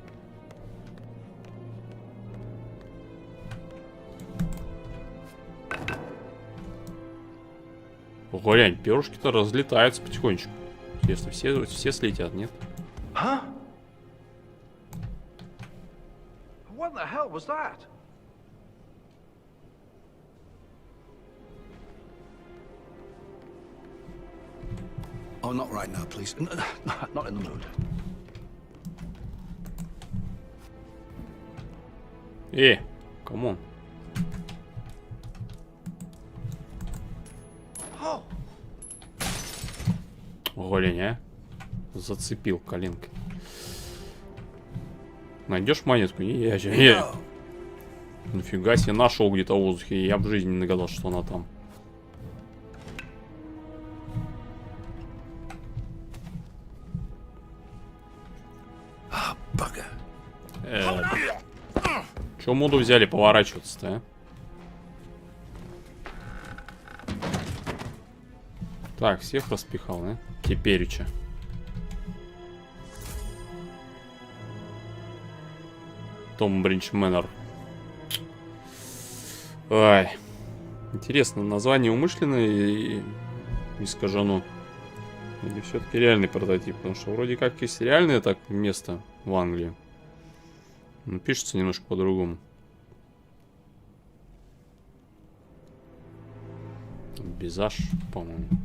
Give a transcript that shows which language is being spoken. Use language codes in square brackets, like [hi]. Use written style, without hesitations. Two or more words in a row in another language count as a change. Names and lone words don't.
[ru] Глянь, перышки-то разлетаются потихонечку. Интересно, все слетят, нет? [en] What the hell was that? Oh, not right now, please. Not in the mood. Come on. [ru] Голень, а? Зацепил коленкой. Найдешь монетку? Нифига себе, нашел где-то в воздухе. Я в жизни не догадался, что она там. Чё моду взяли поворачиваться-то, а? Так, всех распихал, да? Тепереча. Томбридж Мэннер. Ай. Интересно, название умышленное и искажено? Или все-таки реальный прототип? Потому что вроде как есть реальное так место в Англии. Но пишется немножко по-другому. Безаж, по-моему.